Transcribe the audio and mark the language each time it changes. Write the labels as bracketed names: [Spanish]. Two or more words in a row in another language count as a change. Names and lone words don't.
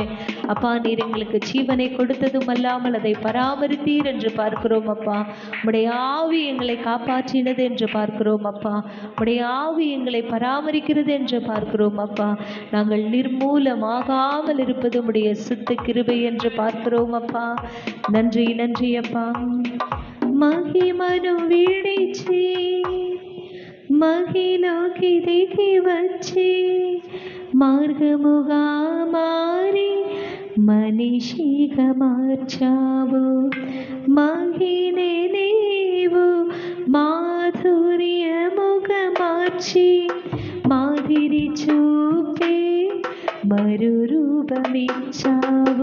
[Tamil] அப்பா, நீர் எங்களுக்கு ஜீவனை கொடுத்ததும் அல்லாமல் அதை பராமரித்தீர் என்று பார்க்கிறோம் அப்பா. உம்முடைய ஆவி எங்களை காப்பாற்றினது என்று பார்க்கிறோம் அப்பா. உம்முடைய ஆவி எங்களை பராமரிக்கிறது என்று பார்க்கிறோம் அப்பா. நாங்கள் நிர்மூலமாகாமல் இருப்பது உம்முடைய சுத்த கிருபை என்று பார்க்கிறோம் அப்பா. நன்றி நன்றி அப்பா. [Telugu] మహిమను విడిచి మహిలోకి దిగి వచ్చి మార్గముగా మారి మనిషిగా మార్చావు. మహినే నీవు మాధుర్యముగా మార్చి మాదిరి చూపే మరు రూపమిచ్చావు.